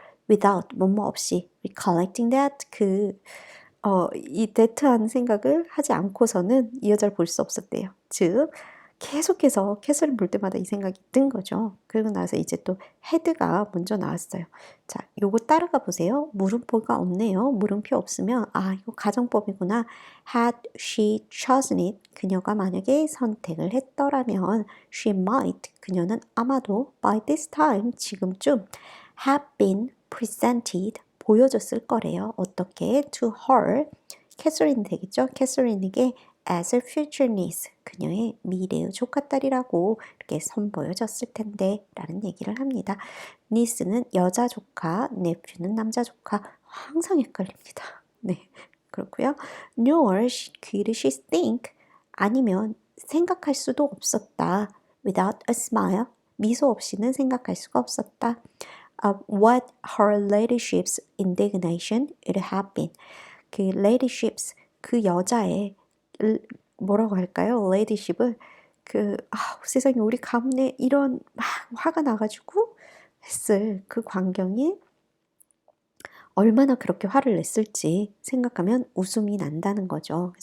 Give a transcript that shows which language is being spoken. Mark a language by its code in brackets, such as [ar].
[en] without, [ko] 뭐뭐 없이, [en] recollecting that, [ko] 이 that한 생각을 하지 않고서는 이 여자를 볼 수 없었대요. 즉, 계속해서 캐슬을 볼 때마다 이 생각이 든 거죠. 그리고 나서 이제 또 헤드가 먼저 나왔어요. 자, 요거 따라가 보세요. 물음표가 없네요. 물음표 없으면 아, 이거 가정법이구나. [en] Had she chosen it, [ko] 그녀가 만약에 선택을 했더라면 [en] she might, [ko] 그녀는 아마도 [en] by this time, [ko] 지금쯤 [en] have been presented, [ko] 보여줬을 거래요. 어떻게? [en] To her, [ko] 캐서린 되겠죠? 캐서린에게 [en] as a future niece, [ko] 그녀의 미래의 조카딸이라고 이렇게 선보여졌을 텐데 라는 얘기를 합니다. niece는 여자 조카, nephew는 남자 조카. 항상 헷갈립니다. 네, 그렇고요. [en] nor could she think, [ko] 아니면 생각할 수도 없었다. [en] without a smile, [ko] 미소 없이는 생각할 수가 없었다. [en] of what her ladyship's indignation would have been. [ko] 그 ladyship's, 그 여자의 뭐라고 할까요? ladyship을 세상에 우리 가문에 이런 막 화가 나가지고 했을 그 광경이 얼마나 그렇게 화를 냈을지 생각하면 웃음이 난다는 거죠.